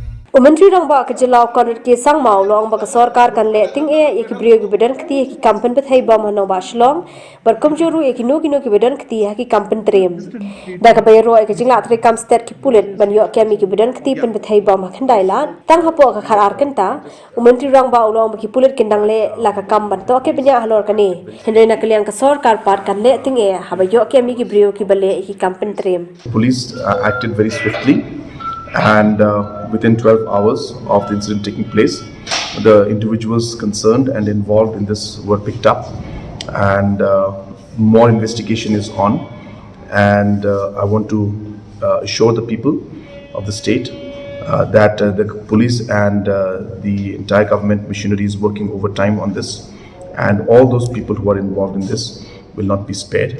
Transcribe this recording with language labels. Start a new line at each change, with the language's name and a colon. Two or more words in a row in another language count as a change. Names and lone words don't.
Khasi: Myntri Rangbah ke jylla Conrad Sangma long bak Sorkar kan le Tyngeh ek briew ke bedan kti ki Pynbthei ba nongbah Shillong bar kumjuh kino ki bedan kti ki pyntriem da ka bayro ek jingla tre kam stet ki pulet ban yo kemi ki bedan kti Pynbthei ba khandai la tang hapo ka khar ar kenta Myntri Rangbah long ki pulet kindang le la ka kam ban to ke benya halor kani hendai na kliang ka Sorkar par kan le Tyngeh haba yo kemi ki briew ki bale ki pyntriem.
English: Police acted very swiftly, and within 12 hours of the incident taking place, the individuals concerned and involved in this were picked up, and more investigation is on. And I want to assure the people of the state that the police and the entire government machinery is working overtime on this, and all those people who are involved in this will not be spared.